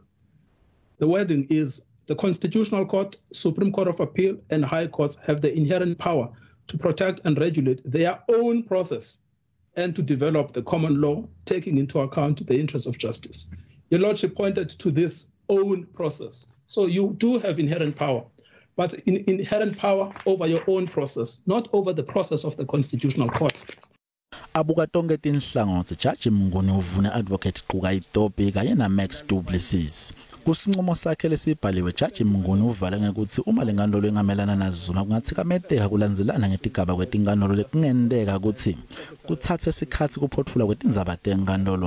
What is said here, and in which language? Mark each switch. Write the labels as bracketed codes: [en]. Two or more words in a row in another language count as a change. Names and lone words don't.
[en] The wording is the Constitutional Court, Supreme Court of Appeal, and High Courts have the inherent power to protect and regulate their own process and to develop the common law, taking into account the interests of justice. Your Lordship pointed to this own process. So you do have inherent power, but inherent power over your own process, not over the process of the Constitutional Court. [ss] Abuka tonke tinhlangothi Jaji Mnguni uvune advocate Quka Itopi kanye na Max Du Plessis. Kusinqumo sakhe lesibhaliwe Jaji Mnguni uvala ngekuthi uma lenkantolo engamelana naZuma kungathikamedeka kulandzelana ngetigaba kwetinkantolo lekungendeka ukuthi kuthathe isikhathi kuphothula kwetindzaba tenkantolo.